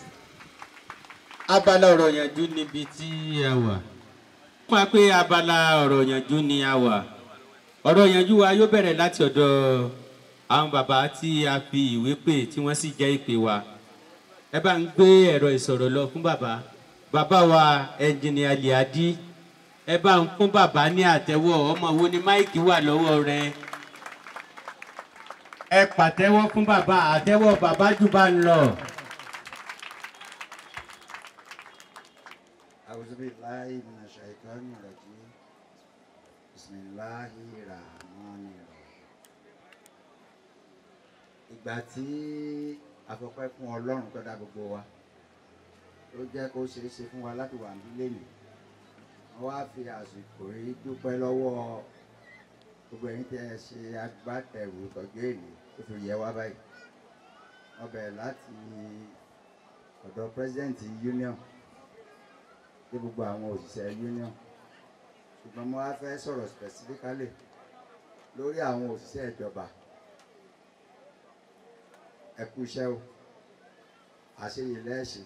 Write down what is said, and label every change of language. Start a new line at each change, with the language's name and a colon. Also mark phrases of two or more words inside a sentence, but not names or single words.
Yoruba: abala ọ̀rọ̀ yànjú níbi tí a wà fún wa pé abala ọ̀rọ̀ yànjú ni a wà ọ̀rọ̀ yànjú wa yóò bẹ̀rẹ̀ láti ọ̀dọ̀ àwọn bàbá tí a fi ìwé pè tí wọ́n sì jẹ́ ìpè wa ẹ bá ń gbé ẹ̀rọ ìsọ̀rọ̀ lọ fún bàbá wa ẹnjìnìà Liadi ẹ bá ń fún bàbá ní àtẹ́wọ́ ọmọ wo ni máìkì wà lọ́wọ́ rẹ ẹ pàtẹ́wọ́ fún bàbá àtẹ́wọ́ bàbá jù bá ń lọ.
Arabic: أعوذ بالله من الشيطان الرجيم بسم الله الرحمن الرحيم.
Yoruba: ìgbà tí a fọpẹ́ fún ọlọ́run tó dá gbogbo wa ló jẹ́ kó ṣeé ṣe fún wa láti wà nílé mi wọ́n wá fi àsìkò yìí dúpẹ́ lọ́wọ́ gbogbo ẹ̀yin tẹ́ ẹ ṣe agbátẹrù tọ́jú èlé tó fi yẹ wá báyìí wọ́n bẹ̀rẹ̀ láti ọ̀dọ̀
English: president union
Yoruba: dé gbogbo àwọn òṣìṣẹ́ union ṣùgbọ́n mo wá fẹ́ sọ̀rọ̀ specifically lórí àwọn òṣìṣẹ́ ìjọba ẹ kú iṣẹ́ o àṣeyè lẹ́ẹ̀ṣẹ̀.